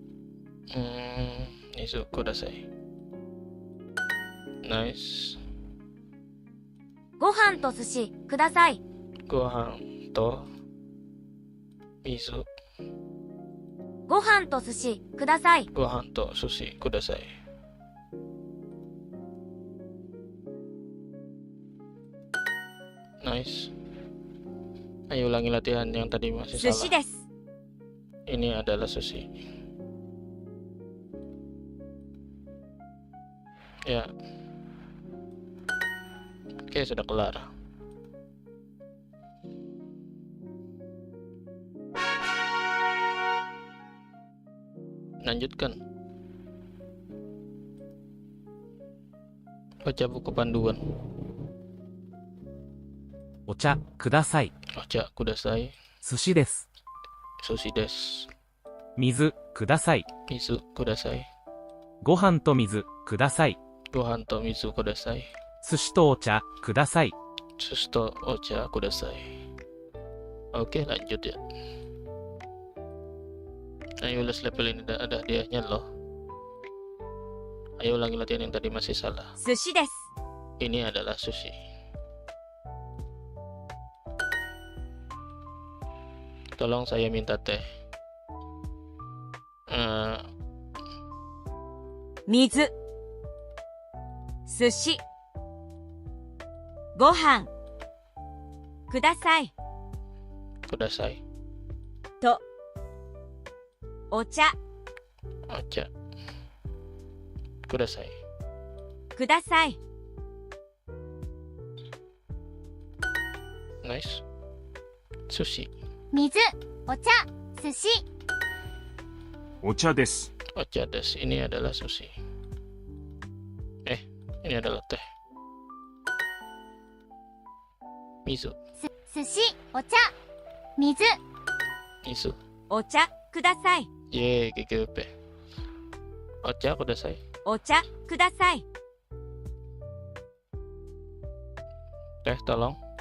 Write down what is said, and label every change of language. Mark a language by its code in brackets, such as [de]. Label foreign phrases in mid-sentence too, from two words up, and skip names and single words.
[ja] 水ください. [en] Nice. [ja] ご飯と寿司ください。ご飯と水. ご飯と寿司ください。ご飯と寿司ください. [en] Nice. [id] Ayo ulangi latihan yang tadi masih [ja] 寿司 [id] salah. [ja] です。 [id] Ini adalah sushi. Ya. Oke, sudah kelar. Lanjutkan. Baca buku panduan. [ja] お茶ください。 Baca kudasai. 寿司です。寿司です. 水ください。水ください. ご飯と水ください。ご飯と水ください. 寿司とお茶ください。寿司とお茶ください. [id] Oke, lanjut ya. Ayo les level ini ada hadiahnya loh. Ayo ulangi latihan yang tadi masih salah. [ja] 寿司です。 [id] Ini adalah sushi. Tolong saya minta teh. [ja] 水、寿司、ご飯、ください Kudasai. と、お茶、お茶。ください. ください [en] Nice. [ja] Sushi. 水、お茶、寿司、お茶です。お茶です. [id] Ini adalah sushi. Ini adalah teh. [ja] Mizu. 寿司、お茶、水、 Mizu. お茶ください [id] Ye, GGP. [ja] お茶ください. お茶ください [id] Teh tolong.